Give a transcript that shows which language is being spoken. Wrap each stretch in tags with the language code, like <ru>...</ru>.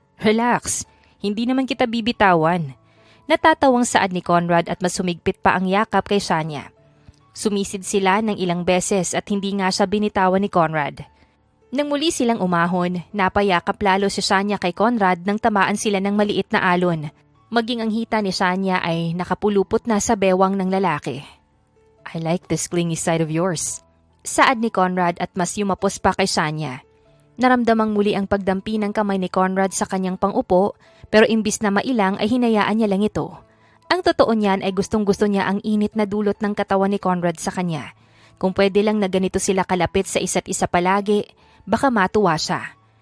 <tl>Relax, hindi naman kita bibitawan. Natatawang saad ni Conrad at mas sumigpit pa ang yakap kay Sanya. Sumisid sila ng ilang beses at hindi nga siya binitawan ni Conrad. Nang muli silang umahon, napayakap lalo si Sanya kay Conrad nang tamaan sila ng maliit na alon. Maging ang hita ni Sanya ay nakapulupot na sa bewang ng lalaki.</tl> <en>I like this clingy side of yours.</en> <tl>Saad ni Conrad at mas yumapos pa kay Sanya. Naramdamang muli ang pagdampi ng kamay ni Conrad sa kanyang pangupo pero imbis na mailang ay hinayaan niya lang ito. Ang totoo niyan ay gustong-gusto niya ang init na dulot ng katawan ni Conrad sa kanya. Kung pwede lang na ganito sila kalapit sa isa't isa palagi, baka matuwa siya.</tl>